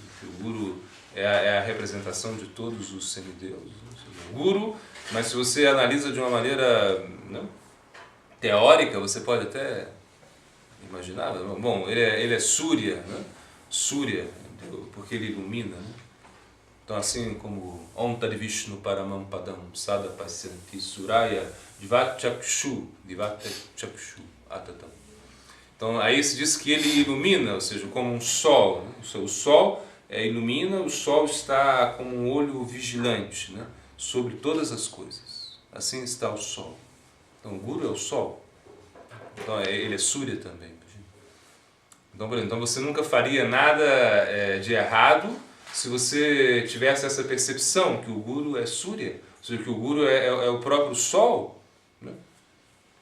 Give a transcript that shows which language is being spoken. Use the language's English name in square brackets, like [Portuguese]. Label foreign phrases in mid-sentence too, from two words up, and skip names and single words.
[Portuguese] Que o Guru é a representação de todos os semideuses. O Guru, mas se você analisa de uma maneira teórica, você pode até imaginar, bom, ele é Surya, né? Surya, porque ele ilumina. Né? Então assim como [Sanskrit] Om Tad Vishnu Paramam Padam Sada Pasyanti Suraya Divat Chakshu Atatam. [Portuguese] Então aí se diz que ele ilumina, ou seja, como um sol. Né? O sol ilumina, o sol está como um olho vigilante, né? Sobre todas as coisas. Assim está o sol. Então o Guru é o sol. Então ele é Surya também. Então, por exemplo, você nunca faria nada de errado se você tivesse essa percepção que o Guru é Surya, ou seja, que o Guru é o próprio sol, né?